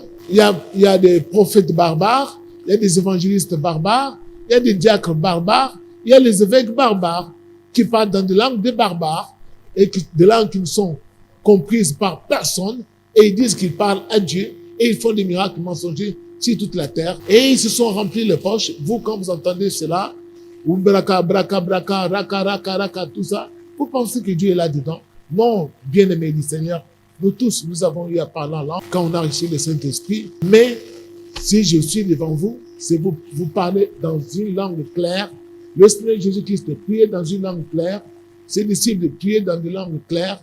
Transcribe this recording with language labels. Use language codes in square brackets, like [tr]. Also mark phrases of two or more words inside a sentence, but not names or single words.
[fr] Il y a des prophètes barbares, il y a des évangélistes barbares, il y a des diacres barbares, il y a les évêques barbares qui parlent dans des langues des barbares et des langues qui ne sont comprises par personne, et ils disent qu'ils parlent à Dieu et ils font des miracles mensongers sur toute la terre. Et ils se sont remplis les poches. Vous, quand vous entendez cela, ou braka, braka, braka, raka, raka, raka, tout ça, vous pensez que Dieu est là-dedans? Non, bien-aimé du Seigneur, nous tous, nous avons eu à parler en langue quand on a reçu le Saint-Esprit. Mais si je suis devant vous, c'est vous parler dans une langue claire. Le Seigneur Jésus-Christ priait dans une langue claire. Ses disciples priaient dans une langue claire.